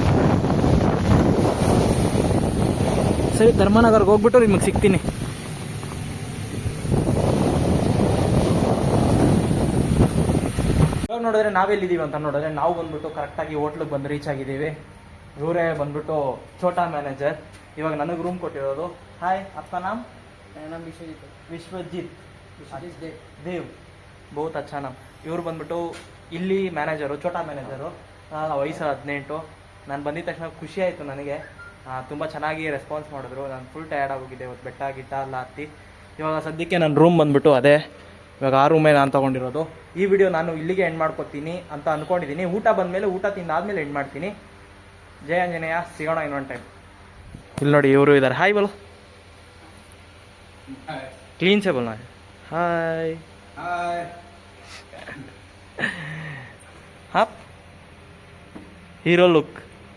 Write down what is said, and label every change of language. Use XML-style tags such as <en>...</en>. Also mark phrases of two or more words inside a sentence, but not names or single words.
<kn>ಸರಿ, ಧರ್ಮನಗರ್ಗೆ ಹೋಗ್ಬಿಟ್ಟು ನಿಮಗೆ ಸಿಗ್ತೀನಿ. ಇವಾಗ ನೋಡಿದ್ರೆ ನಾವೆಲ್ಲಿದ್ದೀವಿ ಅಂತ ನೋಡಿದ್ರೆ ನಾವು ಬಂದ್ಬಿಟ್ಟು ಕರೆಕ್ಟಾಗಿ ಹೋಟ್ಲಿಗೆ ಬಂದು ರೀಚ್ ಆಗಿದ್ದೀವಿ. ಇವರೇ ಬಂದ್ಬಿಟ್ಟು ಛೋಟಾ ಮ್ಯಾನೇಜರ್. ಇವಾಗ ನನಗೆ ರೂಮ್ ಕೊಟ್ಟಿರೋದು.</kn> <hi>हाय, अप्पा नाम नाम विश्वजीत है। ವಿಶ್ವಜಿತ್ विश्वजीत देव। देव, बहुत अच्छा नाम.</hi> <kn>ಇವ್ರು ಬಂದ್ಬಿಟ್ಟು ಇಲ್ಲಿ ಮ್ಯಾನೇಜರು, ಛೋಟಾ ಮ್ಯಾನೇಜರು. ವಯಸ್ಸು 18. ನಾನು ಬಂದಿದ ತಕ್ಷಣ ಖುಷಿ ಆಯಿತು ನನಗೆ. ತುಂಬ ಚೆನ್ನಾಗಿ ರೆಸ್ಪಾನ್ಸ್ ಮಾಡಿದ್ರು. ನಾನು</kn> <en>full tired</en> <kn>ಆಗೋಗಿದ್ದೆ ಇವತ್ತು, ಬೆಟ್ಟ ಗಿಟ್ಟ ಎಲ್ಲ ಹತ್ತಿ. ಇವಾಗ ಸದ್ಯಕ್ಕೆ ನನ್ನ ರೂಮ್ ಬಂದ್ಬಿಟ್ಟು ಅದೇ. ಇವಾಗ ಆ ರೂಮೇ ನಾನು ತೊಗೊಂಡಿರೋದು. ಈ ವಿಡಿಯೋ ನಾನು ಇಲ್ಲಿಗೆ ಎಂಡ್ ಮಾಡ್ಕೊತೀನಿ ಅಂತ ಅಂದ್ಕೊಂಡಿದ್ದೀನಿ. ಊಟ ಬಂದಮೇಲೆ, ಊಟ ತಿಂದಾದ್ಮೇಲೆ ಎಂಡ್ ಮಾಡ್ತೀನಿ. ಜಯ ಆಂಜನೇಯ, ಸಿಗೋಣ ಇನ್ನೊಂದು ಟೈಮ್. ಇಲ್ಲಿ ನೋಡಿ ಇವರು ಇದ್ದಾರೆ.</kn> <hi>हाय बोलो, क्लीन से बोलना है. हाय हाय। आप हीरो लुक.</hi>